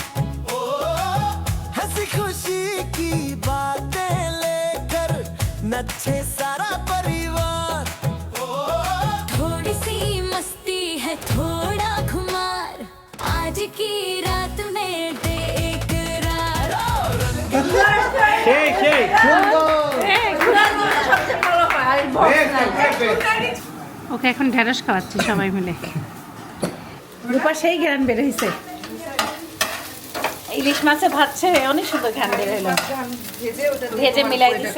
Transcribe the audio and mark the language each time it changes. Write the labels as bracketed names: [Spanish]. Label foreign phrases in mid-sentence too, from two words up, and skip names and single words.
[Hindi] हंसी खुशी की बातें लेकर नचे सारा परिवार थोड़ी सी मस्ती है थोड़ा खुमार आज की रात में दे इकरार [Bangla] সবচেয়ে ভালো হয়, আর এই box নাই। ওকে এখন ঢেঁড়স খাওয়াচ্ছি সবাই মিলে। রূপা সেই ঘ্রাণ বের হয়েছে, ইলিশ মাছে ভাজছে, অনেক সুন্দর ঘ্রাণ বের হলো, ভেজে মিলাই দিছে।